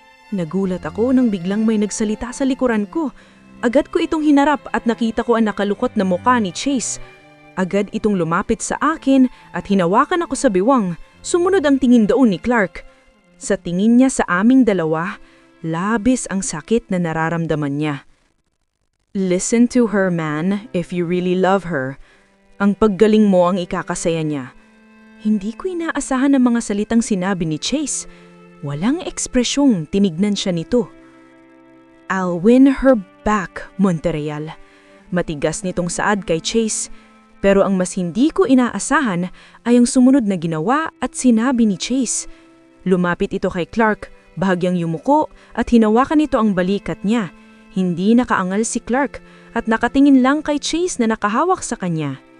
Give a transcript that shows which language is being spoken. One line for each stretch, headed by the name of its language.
Filipino: Nagulat ako nang biglang may nagsalita sa likuran ko. Agad ko itong hinarap at nakita ko ang nakalukot na mukha ni Chase. Agad itong lumapit sa akin at hinawakan ako sa biwang. Sumunod ang tingin doon ni Clark. Sa tingin niya sa aming dalawa, labis ang sakit na nararamdaman niya.
English: Listen to her, man, if you really love her.
Filipino: Ang paggaling mo ang ikakasaya niya. Hindi ko inaasahan ang mga salitang sinabi ni Chase. Walang ekspresyong tinignan siya nito.
English: I'll win her back, Monterreal.
Filipino: Matigas nitong saad kay Chase. Pero ang mas hindi ko inaasahan ay ang sumunod na ginawa at sinabi ni Chase. Lumapit ito kay Clark, bahagyang yumuko at hinawakan nito ang balikat niya. Hindi nakaangal si Clark at nakatingin lang kay Chase na nakahawak sa kanya.